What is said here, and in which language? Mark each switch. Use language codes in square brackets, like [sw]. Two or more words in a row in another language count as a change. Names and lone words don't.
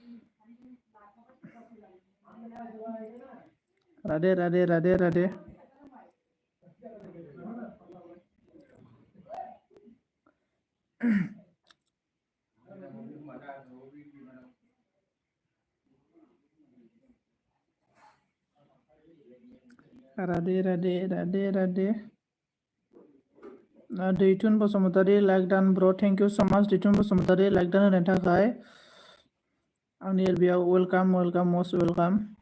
[hi] राधे राधे राधे राधे राधे राधे राधे राधे [brx] दैथुन बसुमतारी [en] like done bro thank you so much [brx] दैथुन बसुमतारी [en] like done [brx] होनायनि थाखाय आंनि एलबियाव [en] welcome welcome most welcome